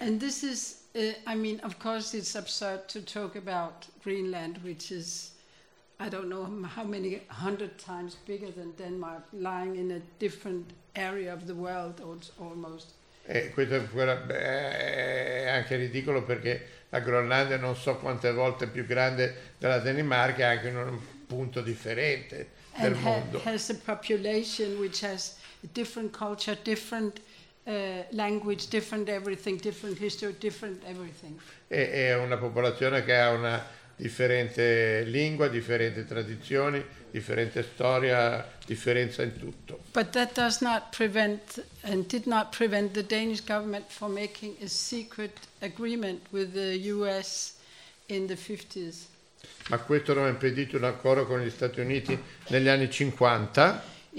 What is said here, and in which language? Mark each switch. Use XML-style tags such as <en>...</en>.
<en>And this is I mean, of course it's absurd to talk about Greenland, which is I don't know how many hundred times bigger than Denmark, lying in a different area of the world almost.</en> <it>E questo è anche ridicolo, perché la Groenlandia non so quante volte più grande della Danimarca, è anche in un punto differente.</it> <en>And has a population which has a different culture, different language, different everything, different history, different everything.</en> <it>È una popolazione che ha una differente lingua, differenti tradizioni, differente storia, differenza in tutto.</it> <en>But that does not prevent and did not prevent the Danish government from making a secret agreement with the US in the 50s.</en> <it>Ma questo non ha impedito un accordo con gli Stati Uniti negli anni 50.</it>